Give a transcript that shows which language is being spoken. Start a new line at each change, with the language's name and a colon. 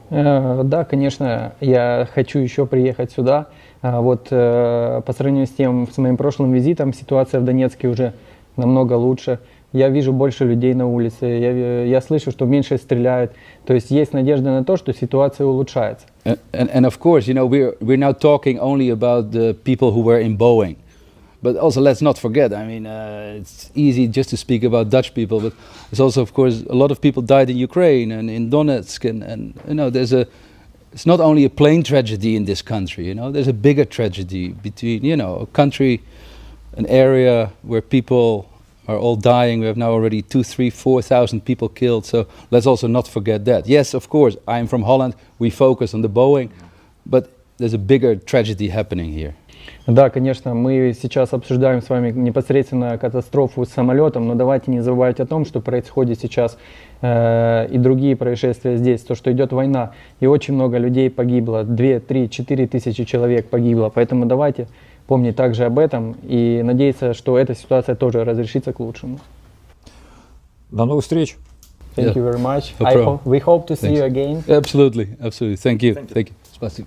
Russian: Да, конечно, я хочу еще приехать сюда. Вот по сравнению с моим прошлым визитом, ситуация в Донецке уже намного лучше. Я вижу больше людей на улице, я слышу, что меньше стреляют. То есть есть надежда на то, что ситуация улучшается.
English: And of course, you know, we're now talking only about the people who were in Boeing. But also, let's not forget, I mean, it's easy just to speak about Dutch people, but there's also, of course, a lot of people died in Ukraine and in Donetsk, and you know, it's not only a plane tragedy in this country, you know, there's a bigger tragedy between, you know, a country, an area where people are all dying. We have now already 2,000, 3,000, 4,000 people killed, so let's also not forget that. Yes, of course, I'm from Holland, we focus on the Boeing, but there's a bigger tragedy happening here.
Russian: Да, конечно, мы сейчас обсуждаем с вами непосредственно катастрофу с самолетом, но давайте не забывать о том, что происходит сейчас и другие происшествия здесь, то, что идет война, и очень много людей погибло, 2, 3, 4 тысячи человек погибло, поэтому давайте помнить также об этом и надеяться, что эта ситуация тоже разрешится к лучшему. До новых встреч.
English: Thank you very much. No problem. We hope to see Thanks. you again. Absolutely, absolutely. Thank you. Thank you.
Russian: Спасибо.